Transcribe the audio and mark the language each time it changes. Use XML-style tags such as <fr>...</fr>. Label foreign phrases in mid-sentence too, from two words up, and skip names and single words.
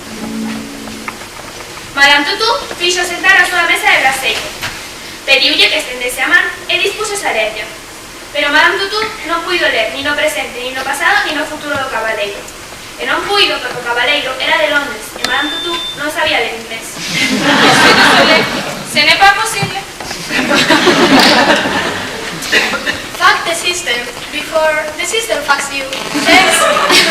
<gl>Madame Tutú fixo sentar a súa mesa de braseiro. Pediulle que estendese a man e dispúxose a lerlla. Pero Madame Tutú non puido ler ni no presente, ni no pasado, ni no futuro do cabaleiro. E non puido porque o cabaleiro era de Londres e Madame Tutú non sabía ler inglés.</gl> <fr>Ce n'est pas possible.</fr> <en>Fuck the system before the system fucks you. Thanks.</en>